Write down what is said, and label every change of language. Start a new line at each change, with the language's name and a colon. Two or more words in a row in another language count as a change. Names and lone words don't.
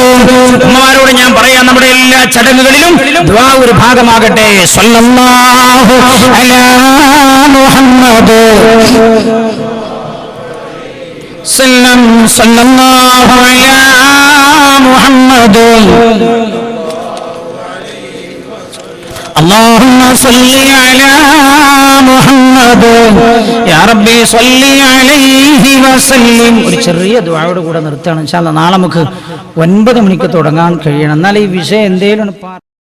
Malayalam: ഉമ്മമാരോട് ഞാൻ പറയാം, നമ്മുടെ എല്ലാ ചടങ്ങുകളിലും ദുആ ഒരു ഭാഗമാകട്ടെ.
Arabic: صلى الله على محمد صلى الله على محمد اللهم صل على محمد يا ربي صل عليه وسلم.
Malayalam: ഒരു ചെറിയ ദുആയോട് കൂടെ നിർത്തുകയാണ്.
Arabic: إن شاء الله
Malayalam: നാളെ നമുക്ക് 9 മണിക്ക് തുടങ്ങാൻ കഴിയണം. എന്നാൽ ഈ വിഷയം എന്തേലും